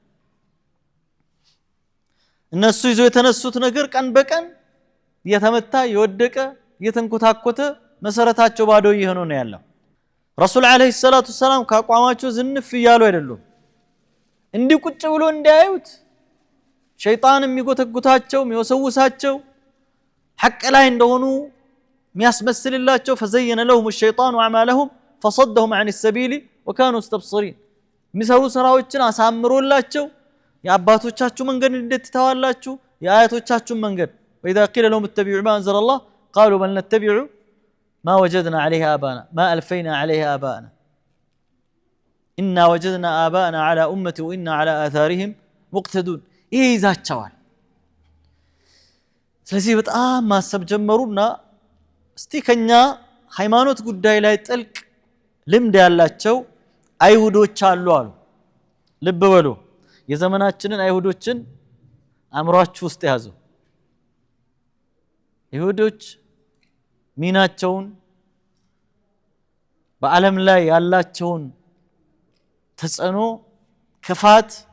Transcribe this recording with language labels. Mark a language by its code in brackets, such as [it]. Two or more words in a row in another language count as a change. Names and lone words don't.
[am] እነሱ ይዘው የተነሱት ነገር ቀን በቀን የተመታ የወደቀ የተንኮታኮተ መሰረታቸው ባዶ ይሆነ ነው ያለው ረሱል [ar] عليه الصلاة السلام [am] ካቋማቸው ዝንፍ ይያሉ አይደሉም እንዲ ቁጭ ብሎ እንዳያዩት ሸይጣን የሚጎተጉታቸው የሚወሰውሳቸው ሐቅ ላይ እንደሆኑ የሚያስመስልላቸው [ar] فزين لهم الشيطان اعمالهم فصدهم عن السبيل وكانوا مستبصرين [am] የሚሰሩ ስራዎችን አሳምሮላቸው የአባቶቻችሁ መንገድ እንዴት ተዋላችሁ የአያቶቻችሁ መንገድ [ar] واذا قيل لهم اتبعوا ما انزل الله قالوا بل نتبع ما وجدنا عليه آباءنا ما ألفينا عليه آباءنا إنا وجدنا آباءنا على أمة وإنا على آثارهم مقتدون إيه ذات شوال [am] ስለዚህ በጣም ማሰብ ጀመሩና እስቲ ከኛ ሃይማኖት ጉዳይ ላይ ጥልቅ ልምድ ያላቸው አይሁዶች አሉ አሉ ልብ በሉ የዘመናችንን አይሁዶችን አምሯችሁ ውስጥ ያዙ ይሁዶች ሚናቸውን በዓለም ላይ ያላቸውን ተጽዕኖ ክፋት